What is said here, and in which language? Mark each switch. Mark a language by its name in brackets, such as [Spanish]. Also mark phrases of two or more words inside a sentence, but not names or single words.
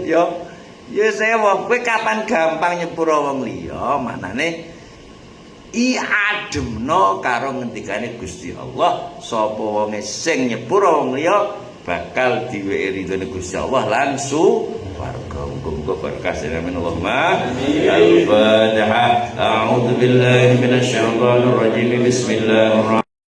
[Javanese] Ya sewa, kowe kapan gampang nyepura wong liya, manane I ademno karo ngendikane Gusti Allah, sapa wonge sing nyepura wong liya bakal diweki ridhone Gusti Allah lan warga. Muga-muga berkah [Arabic] آمين اللهم. Al-Fatihah. أعوذ بالله من الشيطان الرجيم. بسم الله الرحمن الرحيم.